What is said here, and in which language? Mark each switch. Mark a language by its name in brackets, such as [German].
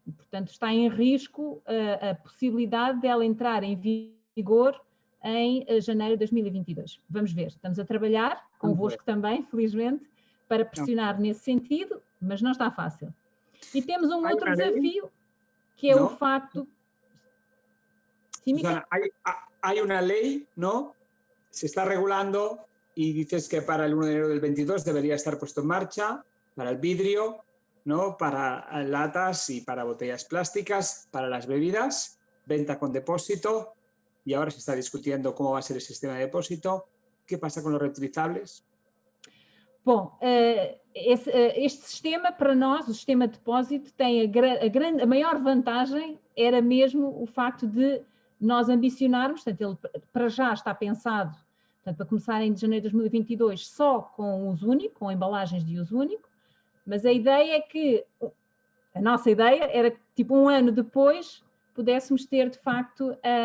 [Portuguese] Portanto, está em risco a possibilidade dela entrar em vigor em janeiro de 2022. Vamos ver, estamos a trabalhar, convosco também, felizmente, para pressionar nesse sentido, mas não está fácil. E temos um outro desafio, que é o facto... [Spanish] ¿Sí, Susana, hay una ley, ¿no? Se está regulando y dices que para el 1 de enero del 22 debería estar puesto en marcha para el vidrio, ¿no? Para latas y para botellas plásticas, para las bebidas, venta con depósito, y ahora se está discutiendo cómo va a ser el sistema de depósito. ¿Qué pasa con los reutilizables? [Portuguese] Bom, este sistema, para nós, o sistema de depósito, tem a maior vantagem era mesmo o facto de nós ambicionarmos, portanto, ele para já está pensado, portanto, para começar em janeiro de 2022, só com uso único, com embalagens de uso único, mas a ideia é que, a nossa ideia era que, tipo, 1 ano depois, pudéssemos ter, de facto,